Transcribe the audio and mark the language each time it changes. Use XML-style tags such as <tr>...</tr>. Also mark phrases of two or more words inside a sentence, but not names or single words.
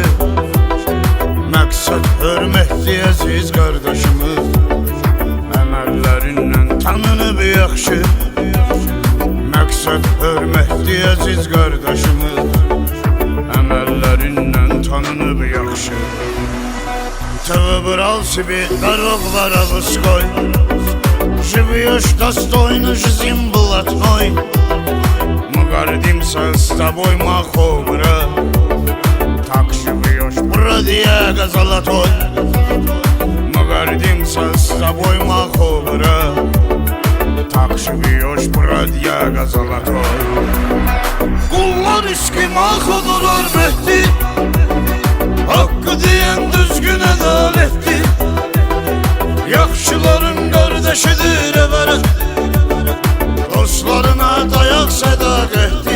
<az>Məqsəd hörmətli əziz qardaşımız, əməllərindən tanınıb yaxşı. Məqsəd hörmətli əziz qardaşımız, əməllərindən tanınıb yaxşı.</az> <ru>Выбрал себе дорог воровской, живешь достойно, жизнь блатной. Мы гордимся с тобой, Махо, брат. Так живешь, бродяга золотой. Мы гордимся с тобой, Махо, брат. Так живешь, бродяга золотой.</ru> <az>Qullariski Maxo'dur hörmətli, haqqı deyən düzgün ədalətli. Yaxşıların qardaşıdır əvərət, dostlarına dayaq sədaqətli.</az>